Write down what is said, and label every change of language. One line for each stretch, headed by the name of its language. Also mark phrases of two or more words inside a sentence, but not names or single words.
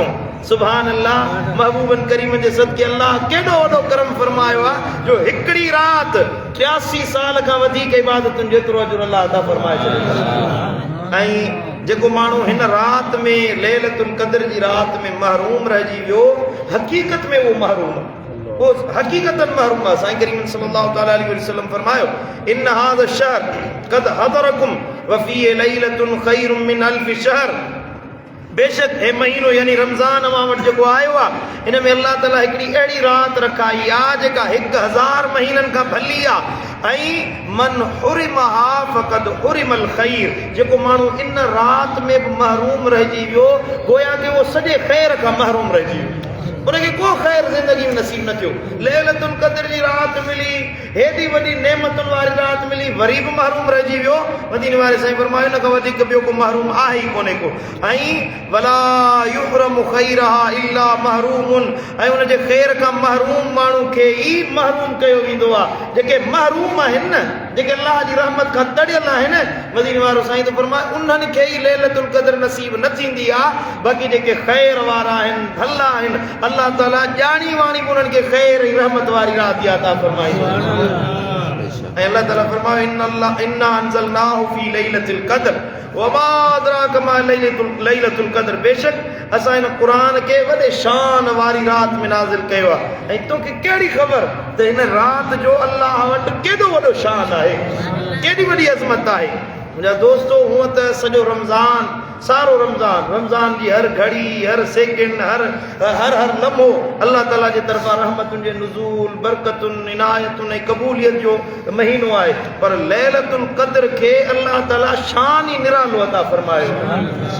Arabic: سبحان الله,
Sindhi: महबूबन करीमन जे सदके अल्लाह केॾो वॾो करम फरमायो आहे जो हिकिड़ी राति 83 साल खां वधीक इबादतुनि जेतिरो अजुर अल्लाह अता फरमाए छॾियो। ऐं जेको माण्हू हिन राति में लैलतुल क़द्र जी राति में महरूम रहिजी वियो, हक़ीक़त में उहो महरूम आहे, वो हकीकतन महरूम आहे। साईं करीम
Arabic: صلى الله تعالى عليه وسلم
Sindhi: फरमायो,
Arabic: إن هذا شهر قد حضركم وفيه ليلة خير من ألف شهر,
Sindhi: बेशक हे महीनो यानी रमज़ान मां वटि जेको आयो आहे, हिन में अल्लाह ताला हिकिड़ी अहिड़ी राति रखाई आहे जेका 1000 महीननि खां भली आहे। ऐं
Arabic: من حرمها فقد حرم الخير,
Sindhi: जेको माण्हू इन राति में बि महरूम रहिजी वियो, गोया कि उहो सॼे ख़ैर खां महरूम रहिजी वियो, उनखे को ख़ैर ज़िंदगी में नसीब न थियो। लैलतुल क़द्र जी राति मिली, हेॾी वॾी नेमतुनि वारी राति मिली, वरी बि महरूम रहिजी वियो। मदीने वारे साईं फरमायो, इन खां वधीक ॿियो को महरूम आहे ई कोन्हे को।
Arabic: ऐं ولا يحرم خيرها إلا محروم,
Sindhi: ऐं उनजे ख़ैर खां महरूम माण्हू खे ई महरूम कयो वेंदो आहे। जेके महरूम आहिनि न, जेके अल्लाह जी रहमत खां तड़ियल आहिनि, मदीने वारो साईं तो फरमाए उन्हनि खे ई लैलतुल क़द्र नसीब न थींदी आहे। बाक़ी जेके ख़ैर वारा आहिनि, भला आहिनि, अल्लाह ताला ॼाणी वाणी बि उन्हनि खे ख़ैर ऐं रहमत वारी राति अता फरमाईंदो। ऐं अल्लाह ताला फरमायो,
Arabic: إنا أنزلناه في ليلة القدر وما أدراك ما ليلة القدر,
Sindhi: बेशक असां इन क़ुरान खे वॾे शान वारी राति में नाज़िल कयो आहे। ऐं तोखे कहिड़ी ख़बर त हिन राति जो अल्लाह वटि केॾो वॾो शान आहे, केॾी वॾी अज़मत आहे। मुझा दोस्तो हुआ त सॼो रमज़ान सारो रमज़ान जी हर घड़ी हर सेकंड हर लम्हो अल्लाह ताला जे तरफ़ां रहमतुनि जे नुज़ूल बरकतुनि इनायतुनि ऐं क़बूलियत जो महीनो आहे पर लैलतुल क़द्र खे अल्लाह ताला शान ई निरालो अता फरमायो।